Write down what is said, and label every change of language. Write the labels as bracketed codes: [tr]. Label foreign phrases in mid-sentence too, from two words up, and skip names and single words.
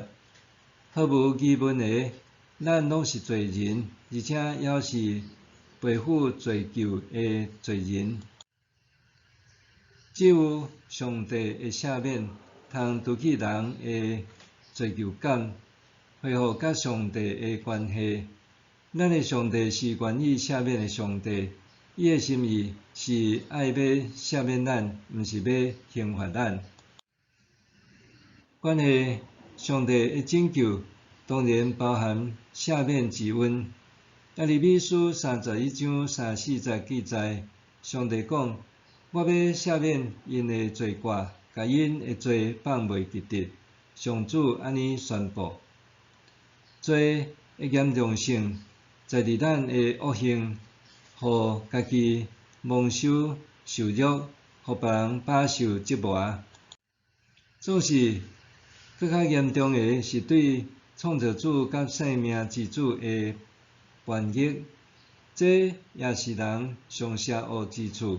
[nan] 毫无疑问的，咱拢是罪人，而且也是背负罪疚的罪人。只有上帝的赦免，通除去人的罪疚感，恢复甲上帝的关系。咱的上帝是愿意赦免的上帝，伊的心意是爱要赦免咱，毋是要刑罚咱。关于上帝的拯救，当然包含赦免之恩。但利未书31章34节记载，上帝讲：“我要赦免因的罪过， 甲因的罪放袂记得。上主安尼宣布：罪的严重性在伫咱的恶行，互家己蒙受受辱，互别人饱受折磨。总是更较严重的是对创造主甲生命之主的叛逆，这也是人上邪恶之处。